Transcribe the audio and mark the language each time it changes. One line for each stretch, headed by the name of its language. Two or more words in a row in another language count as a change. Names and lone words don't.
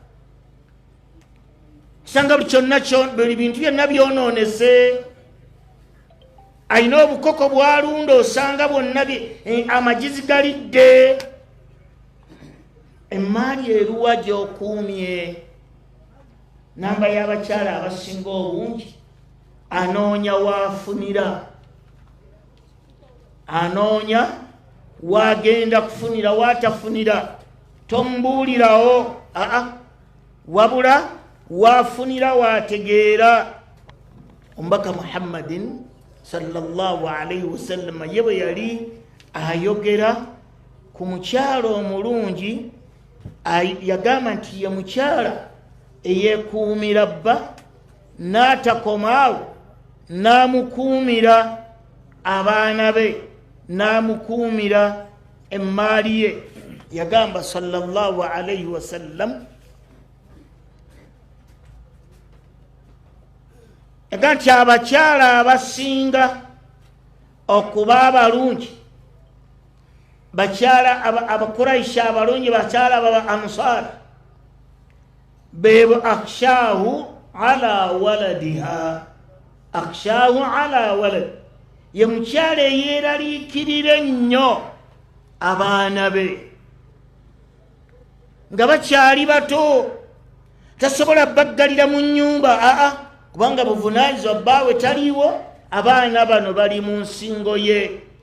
Ganda: asanga buli bintu byonna byonoonese ayina obukoko bwalunda osanga bwonna amagizi galidde emaali eruwa gy'okuumye namba y'abakyala abasinga obungi anoonya waafunira anoonya wagenda kufunira watafunira tombuulirawo wabula waafunira wategeera omubaka Muhammadin
Arabic: صلى الله عليه وسلم
Ganda: ye bwe yali ayogera ku mukyala omulungi yagamba nti ye mukyala eyeekuumira bba n'atakomaawo n'amukuumira abaana be n'amukuumira emmaali ye yagamba
Arabic: صلى الله عليه وسلم
Ganda: yagamba nti abakyala abasinga okuba abalungi bakyala abakuraishi abalungi bakyala baba ansar bebo
Arabic: أخشاه على ولدها أخشاه على ولد
Ganda: ye mukyala eyeraliikirira ennyo abaana be nga bakyali bato tasobola baggalira mu nnyumba kubanga buvunaanyizibwa bbaawe taliiwo abaana bano bali mu nsingo ye